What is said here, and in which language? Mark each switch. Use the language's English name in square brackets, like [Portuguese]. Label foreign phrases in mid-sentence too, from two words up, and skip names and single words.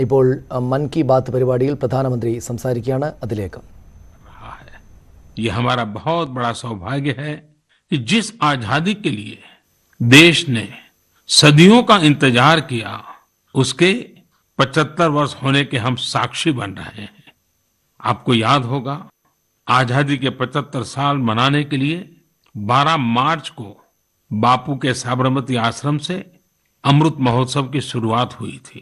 [Malayalam] ഇപ്പോൾ मन की बात പരിപാടിയിൽ പ്രധാനമന്ത്രി സംസാരിക്കുകയാണ് അതിലേക്ക് [Hindi] ये हमारा बहुत बड़ा सौभाग्य है कि जिस आजादी के लिए देश ने सदियों का इंतजार किया उसके 75 वर्ष होने के हम साक्षी बन रहे हैं। आपको याद होगा आजादी के 75 साल मनाने के लिए 12 मार्च को बापू के साबरमती आश्रम से अमृत महोत्सव की शुरुआत हुई थी।